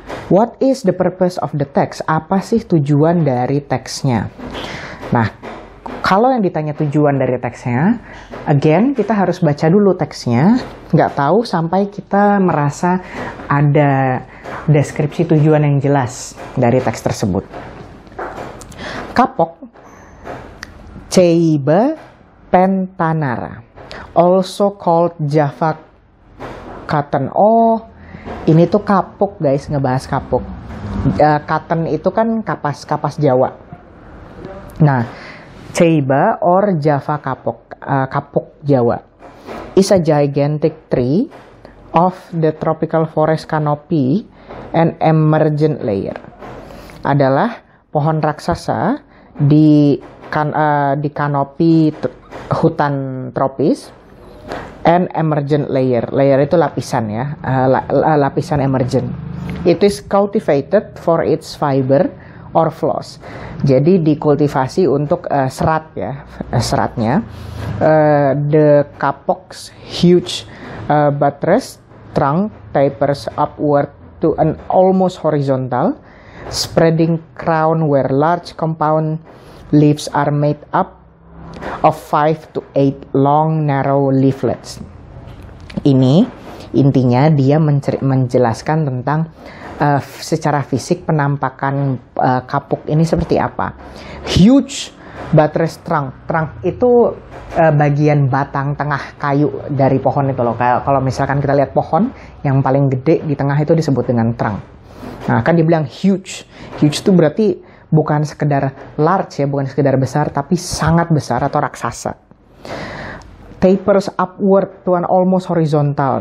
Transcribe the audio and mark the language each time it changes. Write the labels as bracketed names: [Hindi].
[English] What is the purpose of the text? [Indonesian] Apa sih tujuan dari teksnya? Nah, kalau yang ditanya tujuan dari teksnya, again, kita harus baca dulu teksnya. Nggak tahu sampai kita merasa ada deskripsi tujuan yang jelas dari teks tersebut. [English] Kapok, Ceiba pentanara, also called Java cotton. [Indonesian] Oh, ini tuh kapuk guys, ngebahas kapuk. Cotton itu kan kapas Jawa. [English] Nah, Ceiba or Java kapuk, [Indonesian] kapuk Jawa, [English] is a gigantic tree of the tropical forest canopy and emergent layer. [Indonesian] Adalah pohon raksasa di kanopi hutan tropis [English] and emergent layer. [Indonesian] Layer itu lapisan ya, lapisan emergent. [English] It is cultivated for its fiber or floss. [Indonesian] Jadi dikultivasi untuk serat ya, seratnya. [English] The kapok's huge buttress trunk tapers upward to an almost horizontal, spreading crown where large compound leaves are made up of 5 to 8 long narrow leaflets. [Indonesian] Ini intinya dia menjelaskan tentang secara fisik penampakan kapuk ini seperti apa. [English] Huge buttress trunk. [Indonesian] Trunk itu bagian batang tengah kayu dari pohon itu loh. Kalau misalkan kita lihat pohon yang paling gede di tengah itu disebut dengan trunk. Nah, kan dibilang huge. Huge itu berarti bukan sekedar large ya, bukan sekedar besar, tapi sangat besar atau raksasa. [English] Tapers upward to an almost horizontal.